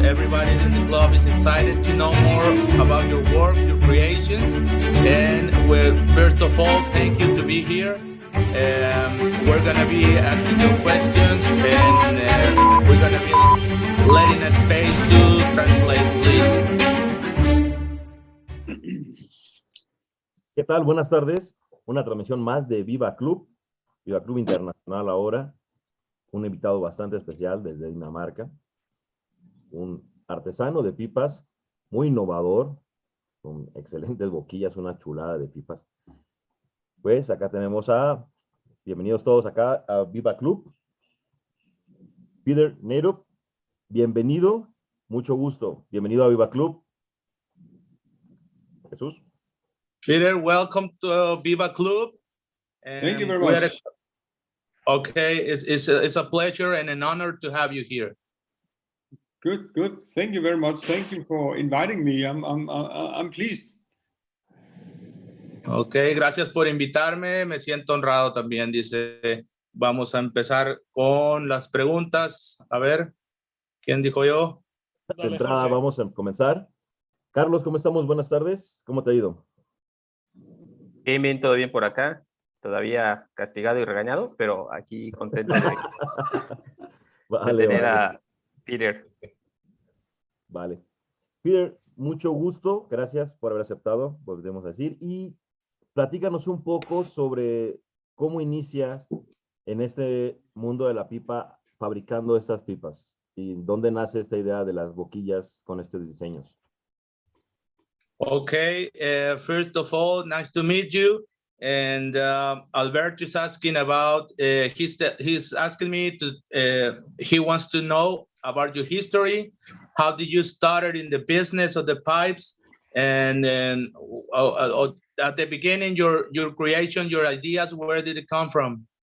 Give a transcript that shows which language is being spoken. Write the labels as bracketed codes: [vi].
[en] Everybody in the club is excited to know more about your work, your creations, and first of all, thank you to be here. We're gonna be asking you questions, and we're gonna be letting a space to translate, please. [es] ¿Qué tal? Buenas tardes. Una transmisión más de BIIBA Club Internacional ahora. Un invitado bastante especial desde Dinamarca. Un artesano de pipas, muy innovador, con excelentes boquillas, una chulada de pipas. Pues acá tenemos bienvenidos todos acá a BIIBA Club. Peder Neerup, bienvenido, mucho gusto. Bienvenido a BIIBA Club. Jesús. [en] Peter, welcome to BIIBA Club. Thank you very much. Okay, it's a pleasure and an honor to have you here. Good. Thank you very much. Thank you for inviting me. I'm pleased. [es] Okay, gracias por invitarme. Me siento honrado también. Dice, vamos a empezar con las preguntas. A ver, ¿quién dijo yo? De entrada vamos a comenzar. Carlos, ¿cómo estamos? Buenas tardes. ¿Cómo te ha ido? Bien, todo bien por acá. Todavía castigado y regañado, pero aquí contento de tener a Peter. Vale. Peter, mucho gusto. Gracias por haber aceptado, volvemos a decir. Y platícanos un poco sobre cómo inicias en este mundo de la pipa fabricando estas pipas. ¿Y dónde nace esta idea de las boquillas con estos diseños? [en] Okay, first of all, nice to meet you. And Alberto is asking about, he's asking me to, he wants to know about your history. How did you start in the business of the pipes? And at the beginning, your creation, your ideas, where did it come from?